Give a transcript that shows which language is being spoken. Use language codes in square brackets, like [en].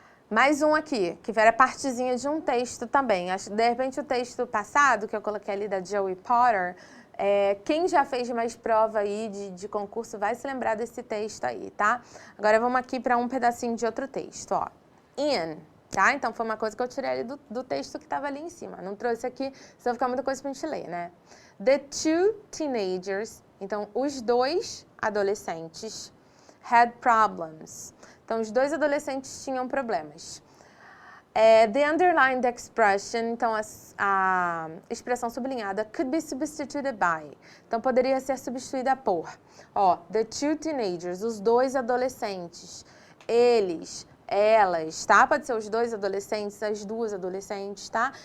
[pt] Mais um aqui, que era partezinha de um texto também. De repente, o texto passado, que eu coloquei ali da Joey Potter, quem já fez mais prova aí de concurso vai se lembrar desse texto aí, tá? Agora, vamos aqui para um pedacinho de outro texto, ó. In, tá? Então, foi uma coisa que eu tirei ali do texto que estava ali em cima. Não trouxe aqui, senão fica muita coisa pra gente ler, né? [en] The two teenagers, [pt] então, os dois adolescentes, [en] had problems. [pt] Então, os dois adolescentes tinham problemas. [en] The underlined expression, [pt] então a expressão sublinhada, [en] could be substituted by. [pt] Então, poderia ser substituída por. Ó, [en] the two teenagers, [pt] os dois adolescentes. Eles, elas, tá? Pode ser os dois adolescentes, as duas adolescentes, tá?